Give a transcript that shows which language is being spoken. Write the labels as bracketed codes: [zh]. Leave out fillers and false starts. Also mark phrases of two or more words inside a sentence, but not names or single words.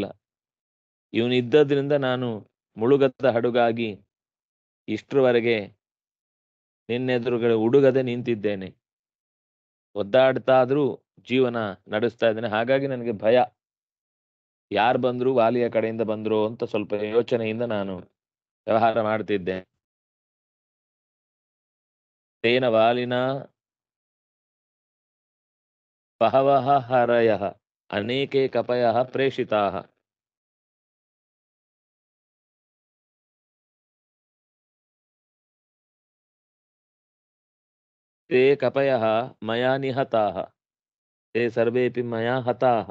[kn] ಇವನಿದ್ದದ್ರಿಂದ ನಾನು ಮುಳುಗದ ಹಡಗಾಗಿ ಇಷ್ಟರವರೆಗೆ ನಿನ್ನೆದುರುಗಳು ಉಡುಗದೆ ನಿಂತಿದ್ದೇನೆ. ಒದ್ದಾಡ್ತಾದ್ರೂ ಜೀವನ ನಡೆಸ್ತಾ ಇದ್ದೇನೆ. ಹಾಗಾಗಿ ನನಗೆ ಭಯ, ಯಾರು ಬಂದ್ರು ವಾಲಿಯ ಕಡೆಯಿಂದ ಬಂದ್ರು ಅಂತ ಸ್ವಲ್ಪ ಯೋಚನೆಯಿಂದ ನಾನು ವ್ಯವಹಾರ ಮಾಡ್ತಿದ್ದೆ. [sa] ತೇನ ವಾಲಿನ ಬಹವಃ ಹರಯಃ ಅನೇಕೆ ಕಪಯಃ ಪ್ರೇಷಿತಾಃ. ते कपयः मया निहताः, ते सर्वेपि मया हताः.